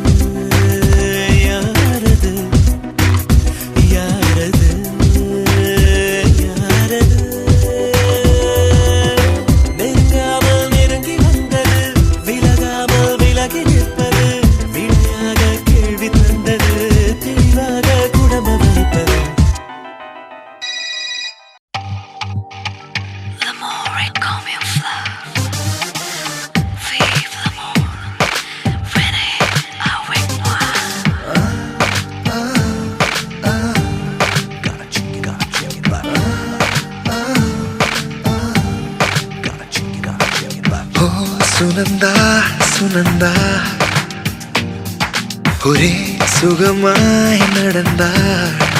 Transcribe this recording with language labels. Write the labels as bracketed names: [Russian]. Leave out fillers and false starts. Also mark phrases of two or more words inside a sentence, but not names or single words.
[Tamil] யாரது யாரது யாரது நெருங்காமல் நெருங்கி வந்தது விலகாமல் விலகி நிற்பது விழியாக கேள்வி தந்தது தெளிவாக குணமளிப்பது [French] L'amour est comme une fleur. Vive l'amour. Venez avec moi. [Tamil] Oh சுனந்தா சுனந்தா ஒரே சுகமாய் நடந்தாள்